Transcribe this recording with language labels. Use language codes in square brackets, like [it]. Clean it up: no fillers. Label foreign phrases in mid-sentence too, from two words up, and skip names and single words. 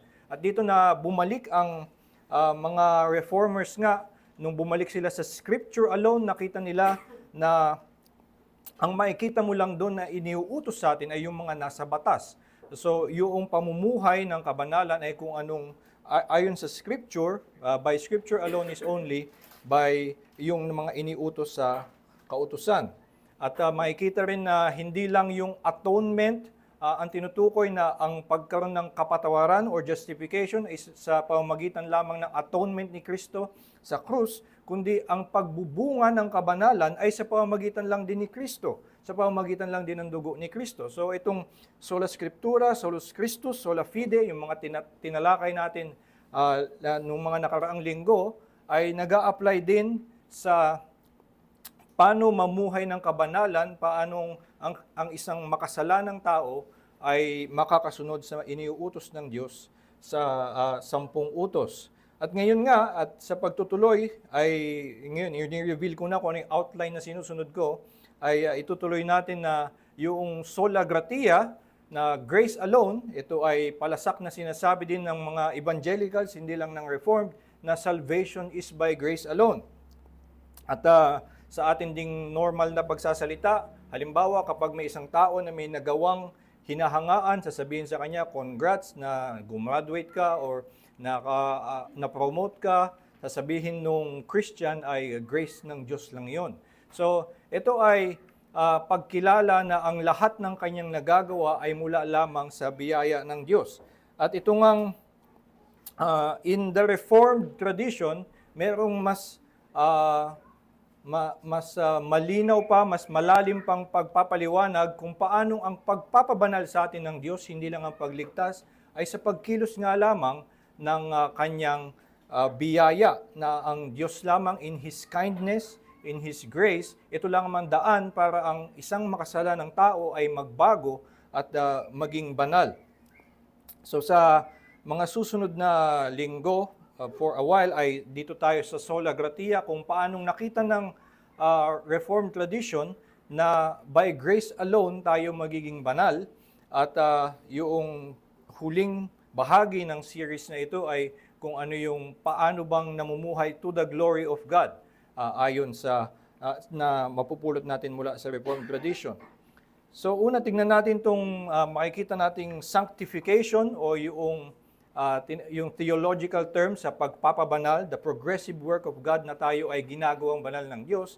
[tl] At dito na bumalik ang mga reformers nga, nung bumalik sila sa [en] scripture alone, [tl] nakita nila na ang makikita mo lang doon na iniuutos sa atin ay yung mga nasa batas. So, yung pamumuhay ng kabanalan ay kung anong, ayon sa scripture, [en] by scripture alone is only by [tl] yung mga iniutos sa kautusan. At makikita rin na hindi lang yung atonement ang tinutukoy, na ang pagkaroon ng kapatawaran or [en] justification is [tl] sa pamamagitan lamang ng atonement ni Kristo sa krus, kundi ang pagbubunga ng kabanalan ay sa pamamagitan lang din ni Kristo, sa pamamagitan lang din ng dugo ni Kristo. So itong [la] sola scriptura, solus Christus, sola fide, [tl] yung mga tinalakay natin nung mga nakaraang linggo, ay nag-a-apply din sa paano mamuhay ng kabanalan, paanong ang isang makasalanang tao ay makakasunod sa iniuutos ng Diyos sa 10 utos. At ngayon nga, at sa pagtutuloy, ay ngayon, i-reveal ko na kung ano yung outline na sinusunod ko, ay itutuloy natin na yung [la] sola gratia, [tl] na [en] grace alone, [tl] ito ay palasak na sinasabi din ng mga evangelicals, hindi lang ng Reformed, na [en] salvation is by grace alone. [tl] At sa atin ding normal na pagsasalita, halimbawa kapag may isang tao na may nagawang hinahangaan, sasabihin sa kanya, congrats na gumraduate ka or na-promote ka, sasabihin nung Christian ay grace ng Diyos lang yon. So ito ay pagkilala na ang lahat ng kanyang nagagawa ay mula lamang sa biyaya ng Diyos. At ito ngang [en] in the Reformed tradition, [tl] merong mas malinaw pa, mas malalim pang pagpapaliwanag kung paano ang pagpapabanal sa atin ng Diyos, hindi lang ang pagligtas, ay sa pagkilos nga lamang ng kanyang biyaya, na ang Diyos lamang [en] in His kindness, in His grace, [tl] ito lang ang daan para ang isang makasalanang tao ay magbago at maging banal. So sa mga susunod na linggo, [en] for a while, [tl] ay dito tayo sa sola gratia, kung paanong nakita ng Reformed tradition na [en] by grace alone [tl] tayo magiging banal. At yung huling bahagi ng series na ito ay kung ano yung paano bang namumuhay [en] to the glory of God, [tl] ayon sa na mapupulot natin mula sa Reformed tradition. So una, tingnan natin itong makikita nating sanctification o yung [en] theological term [tl] sa pagpapabanal, [en] the progressive work of God [tl] na tayo ay ginagawang banal ng Diyos.